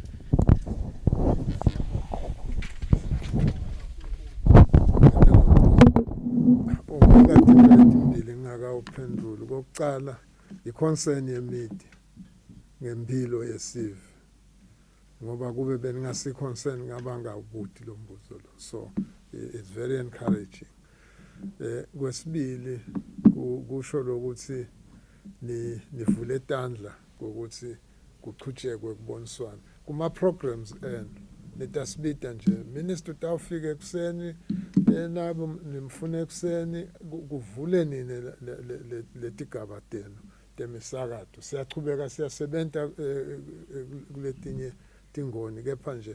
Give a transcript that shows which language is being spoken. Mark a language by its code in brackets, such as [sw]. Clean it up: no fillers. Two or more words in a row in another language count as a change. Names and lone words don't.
[ss] Ngakatimbili ngakawuphendula kokucala iconcern yemedia ngempilo yesive ngoba kube beningasi concern ngabanga ukuthi lo mbuzo lo [en] so it's very encouraging [ss] kwesibili kusho lokuthi nivule tandla ukuthi kuchutshekwe kuboniswana kuma programs netasibita nje minister utawufika ekseni nabo nimfuna ekseni kuvule nini letigaba tenu temisakato siyachubeka siyasebenta kuletinye tingoni kepha nje